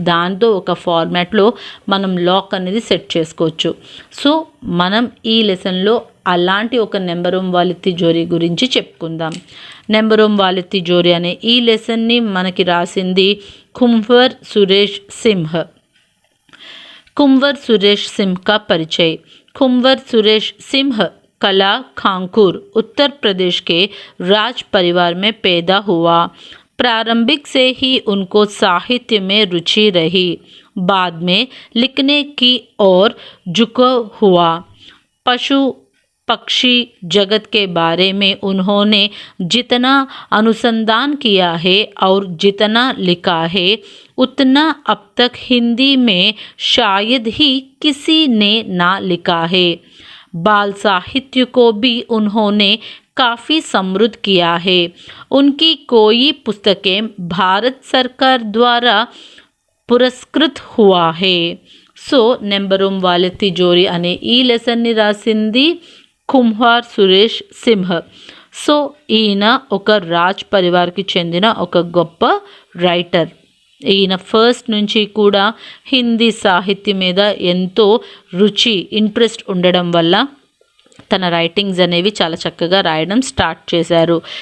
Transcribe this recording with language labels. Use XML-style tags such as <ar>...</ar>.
<te>దాంతో ఒక ఫార్మాట్లో మనం లాక్ అనేది సెట్ చేసుకోవచ్చు. సో మనం ఈ లెసన్లో అలాంటి ఒక నెంబరం వాలే తిజోరీ గురించి చెప్పుకుందాం. నెంబరం వాలే తిజోరీ అనే ఈ లెసన్ని మనకి రాసింది कुंवर सुरेश सिंह.</te> <hi>कुंवर सुरेश सिंह का परिचय. कुंवर सुरेश सिंह कला खांकुर उत्तर प्रदेश के राज परिवार में पैदा हुआ. प्रारंभिक से ही उनको साहित्य में रुचि रही. बाद में लिखने की ओर झुकाव हुआ. पशु पक्षी जगत के बारे में उन्होंने जितना अनुसंधान किया है और जितना लिखा है उतना अब तक हिंदी में शायद ही किसी ने ना लिखा है. बाल साहित्य को भी उन्होंने काफ़ी समृद्ध किया है. उनकी कोई पुस्तकें भारत सरकार द्वारा पुरस्कृत हुआ है.</hi> <te>సో నెంబరం వాలే తిజోరీ అనే ఈ లెసన్ని రాసింది కుమ్హార్ సురేష్ సింహ్. సో ఈయన ఒక రాజ్ పరివార్కి చెందిన ఒక గొప్ప రైటర్. ఈయన ఫస్ట్ నుంచి కూడా హిందీ సాహిత్యం మీద ఎంతో ఇంట్రెస్ట్ ఉండడం వల్ల తన రైటింగ్స్ అనేవి చాలా చక్కగా రాయడం స్టార్ట్ చేశారు.</te>